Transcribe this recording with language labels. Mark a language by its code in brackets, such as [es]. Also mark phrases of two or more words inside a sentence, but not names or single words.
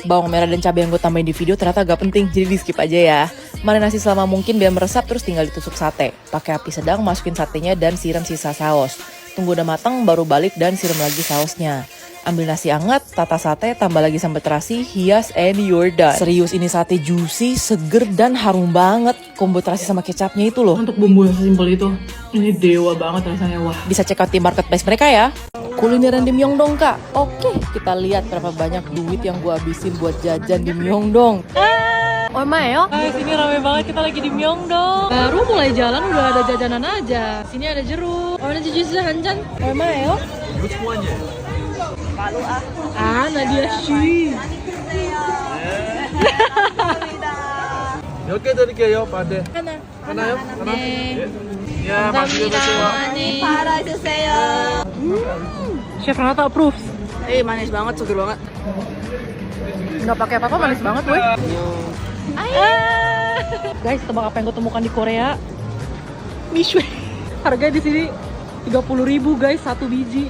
[id] Bawang merah dan cabai yang gue tambahin di video ternyata gak penting, jadi di skip aja ya. Marinasi selama mungkin biar meresap terus tinggal ditusuk sate. Pakai api sedang, masukin satenya dan siram sisa saus. Tunggu udah matang baru balik dan siram lagi sausnya. Ambil nasi hangat, tata sate, tambah lagi sambal terasi, hias, [en] and you're done. [id] Serius ini sate juicy, seger, dan harum banget. Kombo terasi sama kecapnya itu loh. Untuk bumbu yang sesimpel itu, ini dewa banget rasanya, wah. Bisa check out di marketplace mereka ya. Kulineran di Myeongdong kak. Oke, kita lihat berapa banyak duit yang gue habisin buat jajan di Myeongdong. [ko] 얼마예요? [id] Sini rame banget, kita lagi di Myeongdong. Baru mulai jalan udah ada jajanan aja. Sini ada jeruk. [en] Orange juice [ko] 한 잔. 얼마예요? [id] Nadia Shi. [ko] 몇 개 드릴게요, 반대. 하나. 하나요? 하나? 네. 야, 맛있게 드세요. 팔아주세요. [en] Chef Renata approves. [id] manis banget, seger banget. Nggak pakai apa-apa, manis banget gue. [en] Guys, [id] tebak apa yang gue temukan di Korea? Mishwe. Harganya di sini 30.000 guys, satu biji.